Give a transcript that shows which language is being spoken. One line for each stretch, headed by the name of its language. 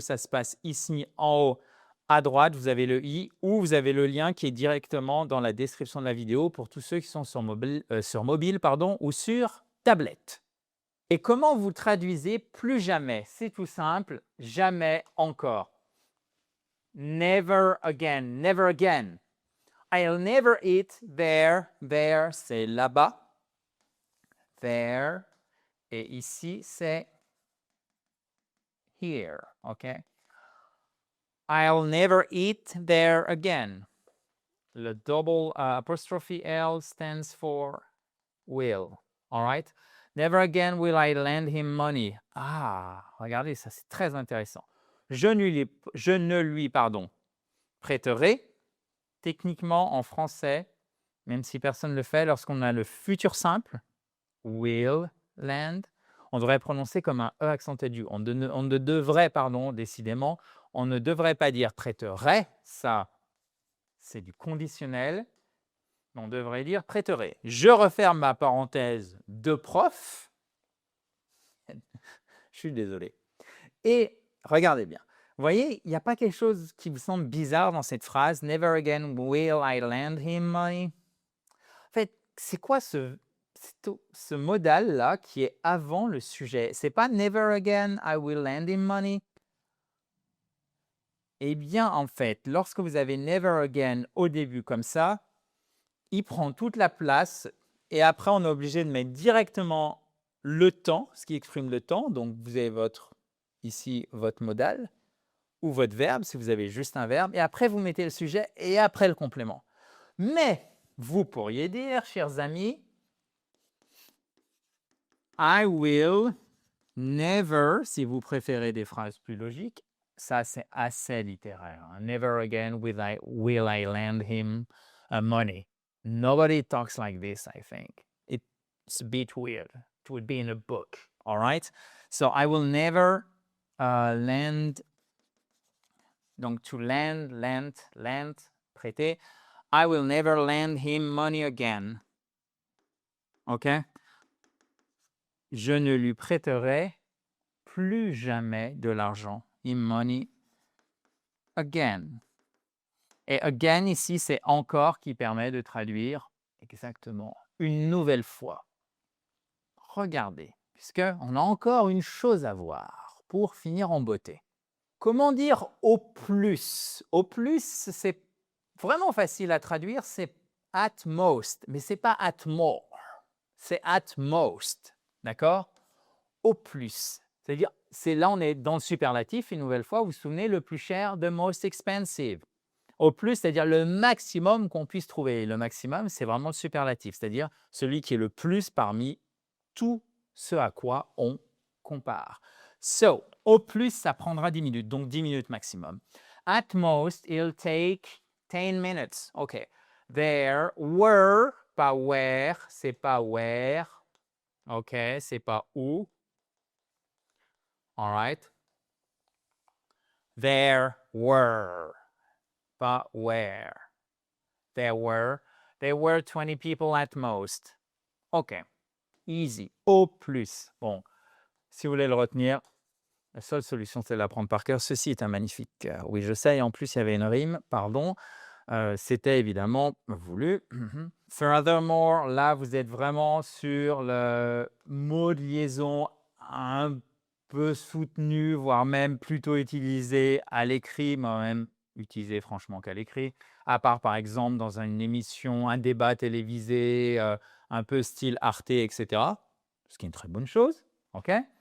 French: Ça se passe ici en haut à droite. Vous avez le i ou vous avez le lien qui est directement dans la description de la vidéo pour tous ceux qui sont sur mobile, ou sur tablette. Et comment vous traduisez plus jamais? C'est tout simple, jamais encore.
English: Never again, never again. I'll never eat there, there,
French: c'est là-bas. There, et ici, c'est here, OK?
English: I'll never eat there again.
French: Le double apostrophe L
English: stands for will, all right? Never again will I lend him money.
French: Ah, regardez, ça c'est très intéressant. Je ne lui prêterai. Techniquement, en français, même si personne ne le fait, lorsqu'on a le futur simple, will lend, on devrait prononcer comme un E accent aigu. On ne devrait, décidément, on ne devrait pas dire prêterait, ça, c'est du conditionnel, mais on devrait dire prêterait. Je referme ma parenthèse de prof. Je suis désolé. Et regardez bien. Vous voyez, il n'y a pas quelque chose qui vous semble bizarre dans cette phrase.
English: Never again will I lend him money.
French: En fait, c'est quoi ce modal-là qui est avant le sujet? C'est pas
English: never again I will lend him money.
French: Eh bien, en fait, lorsque vous avez never again au début comme ça, il prend toute la place et après, on est obligé de mettre directement le temps, ce qui exprime le temps. Donc, vous avez ici votre modal ou votre verbe, si vous avez juste un verbe. Et après, vous mettez le sujet et après le complément. Mais vous pourriez dire, chers amis,
English: I will never,
French: si vous préférez des phrases plus logiques, ça c'est assez littéraire. Hein.
English: Never again will I lend him money. Nobody talks like this, I think. It's a bit weird. It would be in a book, all right? So I will never lend. Donc to lend, prêter. I will never lend him money again. OK?
French: Je ne lui prêterai plus jamais de l'argent.
English: Him money again.
French: Et again, ici, c'est encore qui permet de traduire exactement une nouvelle fois. Regardez, puisqu'on a encore une chose à voir pour finir en beauté. Comment dire au plus? Au plus, c'est vraiment facile à traduire, c'est at most, mais ce n'est pas at more, c'est at most, d'accord? Au plus, c'est-à-dire, là on est dans le superlatif, une nouvelle fois, vous vous souvenez, le plus cher, the most expensive. Au plus, c'est-à-dire le maximum qu'on puisse trouver. Le maximum, c'est vraiment le superlatif, c'est-à-dire celui qui est le plus parmi tout ce à quoi on compare. So, au plus, ça prendra 10 minutes, donc 10 minutes maximum.
English: At most, it'll take 10 minutes. OK. There were, pas where, c'est pas where.
French: OK, c'est pas où.
English: All right. There were, pas where. There were 20 people at most.
French: OK. Easy. Au plus. Bon, si vous voulez le retenir, la seule solution, c'est de l'apprendre par cœur. Ceci est un magnifique cœur. Oui, je sais. Et en plus, il y avait une rime. Pardon. C'était évidemment voulu. Furthermore, là, vous êtes vraiment sur le mot de liaison un peu soutenu, voire même plutôt utilisé à l'écrit, moi-même utilisé franchement qu'à l'écrit, à part par exemple dans une émission, un débat télévisé, un peu style Arte, etc. Ce qui est une très bonne chose. OK?